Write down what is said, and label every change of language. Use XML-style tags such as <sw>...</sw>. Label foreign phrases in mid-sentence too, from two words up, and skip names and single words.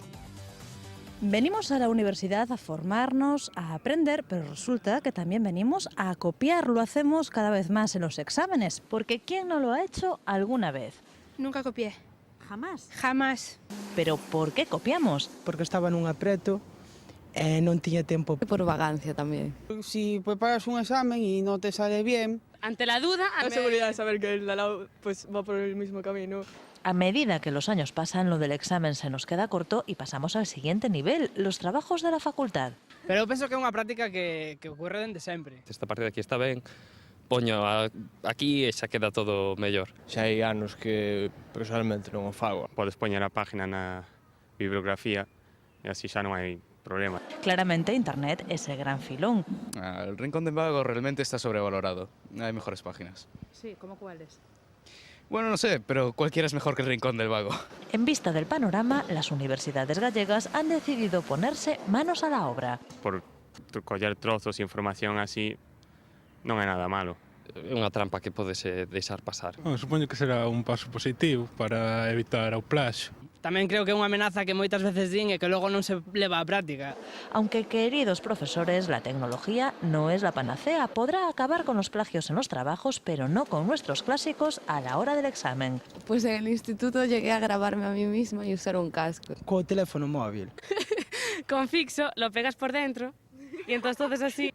<es>Venimos a la universidad a formarnos, a aprender, pero resulta que también venimos a copiar. Lo hacemos cada vez más en los exámenes, porque ¿quién no lo ha hecho alguna vez? Nunca copié. Jamás? Jamás. Pero ¿por qué copiamos?</es> <gl>Porque estaba nun apreto e non tiña tempo.</gl> <es>Por vagancia también. Si preparas un examen y no te sale bien... Ante la duda... La seguridad de saber que el de al lado pues, va por el mismo camino. A medida que los años pasan, lo del examen se nos queda corto y pasamos al siguiente nivel, los trabajos de la facultad.</es> <gl>Pero eu penso que é unha práctica que ocorre dende sempre. Esta parte de aquí está ben, poño aquí e xa queda todo mellor. Xa hai anos que personalmente non o fago. Podes poñer a página na bibliografía e así xa non hai problema.</gl> <es>Claramente Internet es el gran filón. El Rincón del Vago realmente está sobrevalorado. Hay mejores páginas. Sí, ¿cómo cuáles? Bueno, no sé, pero cualquiera es mejor que el Rincón del Vago. En vista del panorama, las universidades gallegas han decidido ponerse manos a la obra.</es> <gl>Por coller trozos e información así non é nada malo. unha trampa que pode se deixar pasar. Supoño que será un paso positivo para evitar o plaxio. Tamén creo que é unha amenaza que moitas veces din e que logo non se leva á práctica.</gl> <es>Aunque, queridos profesores, la tecnología no es la panacea. Podrá acabar con los plagios en los trabajos, pero no con nuestros clásicos a la hora del examen. Pues en el instituto llegué a grabarme a mí misma y usar un casco.</es> <gl>Co teléfono móvil.</gl> <es>Con fixo, lo pegas por dentro y entonces todo es así.</es>